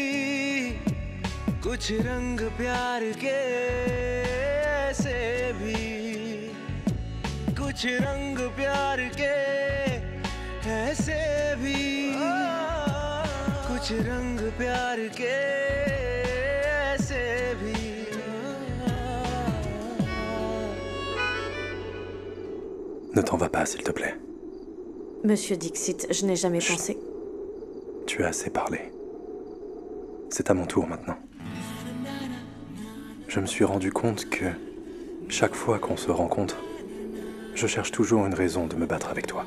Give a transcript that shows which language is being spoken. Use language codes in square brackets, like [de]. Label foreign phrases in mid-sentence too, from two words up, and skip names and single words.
[hi] कुछ रंग प्यार के ऐसे भी कुछ रंग प्यार के ऐसे भी कुछ रंग प्यार के ऐसे भी [fr] Ne t'en va pas, s'il te plaît. Monsieur Dixit, je n'ai jamais pensé. Tu as assez parlé. C'est à mon tour maintenant. Je me suis rendu compte que chaque fois qu'on se rencontre, je cherche toujours une raison de me battre avec toi.